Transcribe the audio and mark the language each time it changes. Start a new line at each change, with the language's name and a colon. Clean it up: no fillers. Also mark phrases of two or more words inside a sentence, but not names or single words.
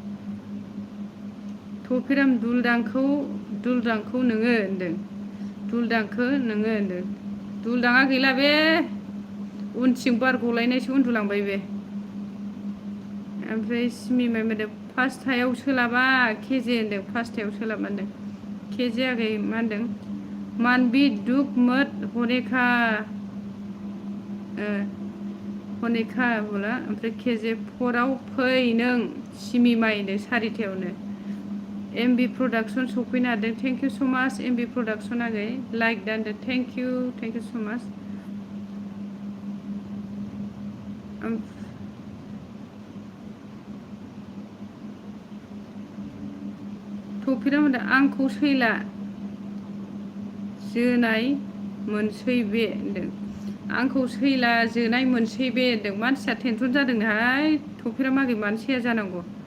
Bodo: थफिराम दुलदांखौ नोङो होनदों दुलदांखौ नोङो होनदों दुलदाङा गैला बे उनथिं बार गलायनायसो उन्दुलांबाय बे ओमफ्राय सिमि माइ होनदों 5टायाव सोलाबा केजे होनदों 5टायाव सोलाबा होनदों केजे आगै मा होनदों मानबि दुख मत हनेखा बोला ओमफ्राय केजे 4आव फै नों सिमि माइ होनदों 4टायावनो MB Production सफैनो हादों
English: thank you so much
Bodo: MB Production आगै लाइक दानदो
English: thank you so much
Bodo: थफिरा होनदों आंखौ सैला जोनाय मोनसै बे होनदों आंखौ सैला जोनाय मोनसै बे होनदों मानसिया टेनसन जादोंहाय थफिरा मागै मानो सैया जानांगौ